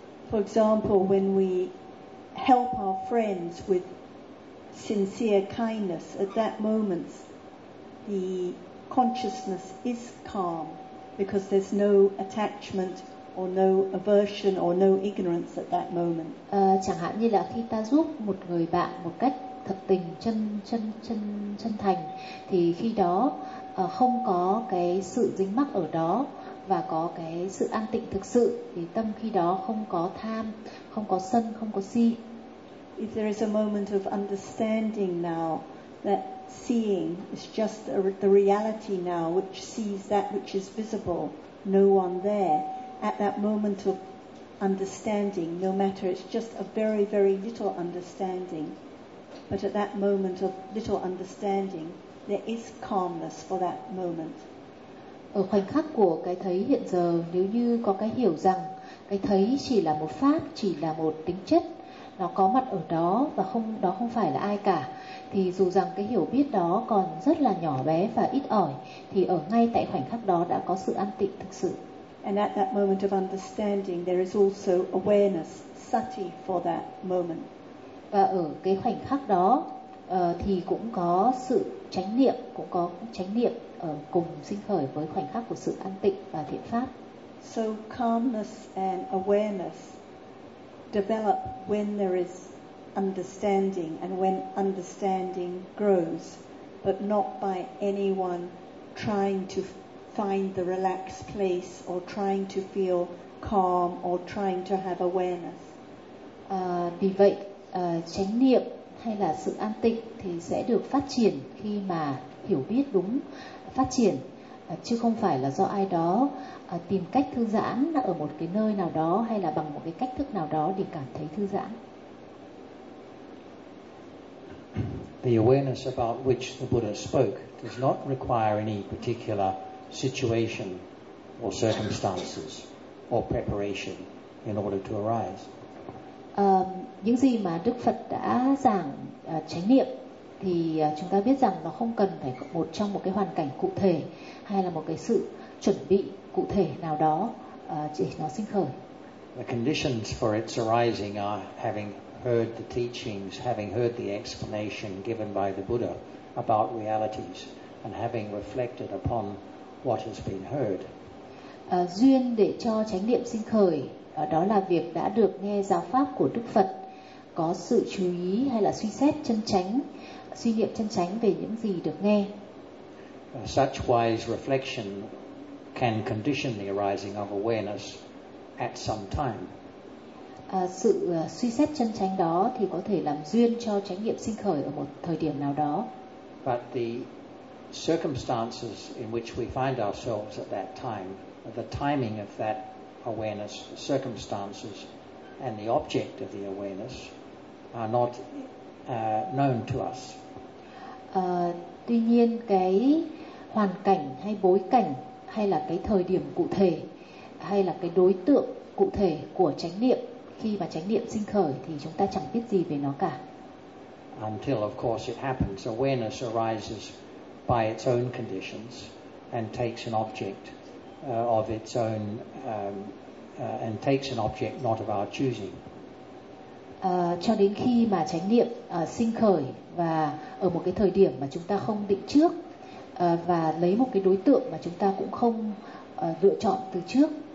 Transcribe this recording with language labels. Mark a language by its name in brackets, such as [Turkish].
[English] For example, when we help our friends with sincere kindness, at that moment the consciousness is calm because there's no attachment or no aversion or no ignorance at that moment. [Vietnamese] Chẳng hạn như là khi ta giúp một người bạn một cách thật tình, chân thành thì khi đó không có cái sự dính mắc ở đó và có cái sự an tịnh thực sự, thì tâm khi đó không có tham, không có sân, không có si. [English] If there is a moment of understanding now that seeing is just the reality now which sees that which is visible, no one there, at that moment of understanding, no matter, it's just a very very little understanding. But at that moment of little understanding, there is calmness for that moment. [Vietnamese] Ở khoảnh khắc của cái thấy hiện giờ, nếu như có cái hiểu rằng cái thấy chỉ là một pháp, chỉ là một tính chất, nó có mặt ở đó và không, đó không phải là ai cả, thì dù rằng cái hiểu biết đó còn rất là nhỏ bé và ít ỏi, thì ở ngay tại khoảnh khắc đó đã có sự an tịnh thực sự. [English] And at that moment of understanding, there is also awareness, sati for that moment. [Vietnamese] Và ở cái khoảnh khắc đó thì cũng có sự chánh niệm, cũng có chánh niệm ở cùng sinh khởi với khoảnh khắc của sự an tịnh và thiện pháp. [English] So calmness and awareness develop when there is understanding and when understanding grows, but not by anyone trying to find the relaxed place or trying to feel calm or trying to have awareness. [Vietnamese] Vì vậy chánh niệm hay là sự an tịnh thì sẽ được phát triển khi mà hiểu biết đúng phát triển, chứ không phải là do ai đó tìm cách thư giãn ở một cái nơi nào đó hay là bằng một cái cách thức nào đó để cảm thấy thư giãn. [English] The awareness about which the Buddha spoke does not require any particular situation or circumstances or preparation in order to arise. [Vietnamese] Những gì mà Đức Phật đã giảng chánh niệm thì chúng ta biết rằng nó không cần phải một trong một cái hoàn cảnh cụ thể hay là một cái sự chuẩn bị cụ thể nào đó để nó sinh khởi. [English] The conditions for its arising are having heard the teachings, having heard the explanation given by the Buddha about realities, and having reflected upon what has been heard. [Vietnamese] Duyên để cho chánh niệm sinh khởi đó là việc đã được nghe giáo pháp của Đức Phật, có sự chú ý hay là suy xét chân chánh, suy niệm chân chánh về những gì được nghe. [English] Such wise reflection can condition the arising of awareness at some time. [Vietnamese] Sự suy xét chân chánh đó thì có thể làm duyên cho chánh niệm sinh khởi ở một thời điểm nào đó. [English] But the circumstances in which we find ourselves at that time, the timing of that awareness, the circumstances and the object of the awareness are not known to us. [Vietnamese] Tuy nhiên cái hoàn cảnh hay bối cảnh hay là cái thời điểm cụ thể hay là cái đối tượng cụ thể của chánh niệm, khi mà chánh niệm sinh khởi thì chúng ta chẳng biết gì về nó cả. [English] Until of course it happens, awareness arises by its own conditions and takes an object of its own and takes an object not of our choosing. [Vietnamese] Cho đến khi mà chánh niệm sinh khởi và ở một cái thời điểm mà chúng ta không định trước và lấy một cái đối tượng mà chúng ta cũng không lựa chọn từ trước.